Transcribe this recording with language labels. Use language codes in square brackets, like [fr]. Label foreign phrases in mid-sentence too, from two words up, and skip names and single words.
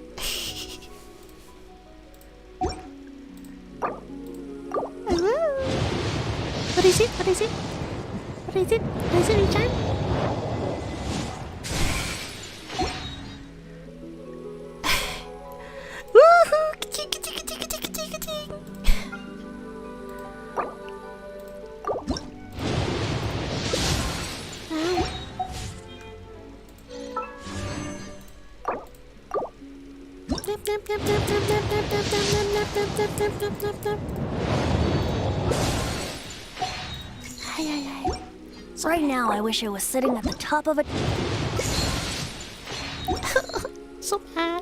[en] What is it? What is it? What is it? What is it, Ryu Chan? Woohoo! Ka-ching, ka-ching, ka-ching, ka-ching, ka-ching, ka-ching. Nap, nap, nap, nap, nap, nap, nap, nap, nap, nap, nap, nap, nap, nap, nap. Ay, ay, ay. Right now, I wish I was sitting at the top of a... So bad.